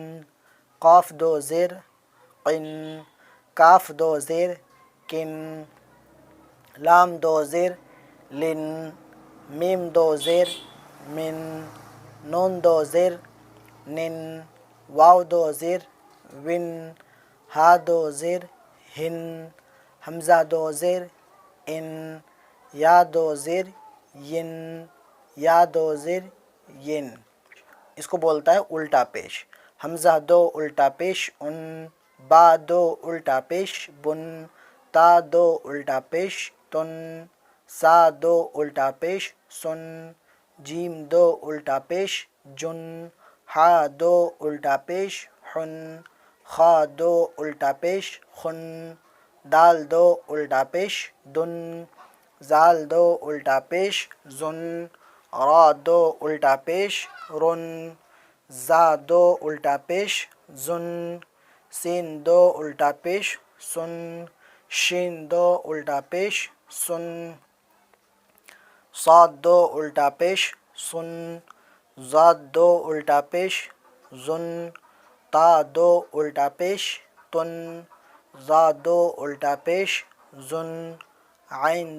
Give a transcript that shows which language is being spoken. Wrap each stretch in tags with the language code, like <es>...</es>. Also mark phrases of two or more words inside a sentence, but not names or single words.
<ur>قاف 2 زیر قن، کاف 2 زیر کن، لام 2 زیر لن، میم 2 زیر من، نون 2 زیر نن، واو 2 زیر ون، ہا 2 زیر ہن، حمزہ 2 زیر ان، یا 2 زیر ین، یا 2 زیر ین۔ اس کو بولتا ہے الٹا پیش۔ حمزہ 2 الٹا پیش ان، با 2 الٹا پیش بن، تا 2 الٹا پیش تن، سا 2 الٹا پیش سن، جیم 2 الٹا پیش جن، حا 2 الٹا پیش حن، خا 2 الٹا پیش خن، دال 2 الٹا پیش دن، زال 2 الٹا پیش زن، را 2 الٹا پیش رن، زا 2 الٹا پیش زن، سین 2 الٹا پیش سن، شین 2 الٹا پیش सुन, صاد دو الٹا پیش سن، ضاد دو الٹا پیش ضن، طا دو الٹا پیش طن، ظا دو الٹا پیش ظن، عین</ur>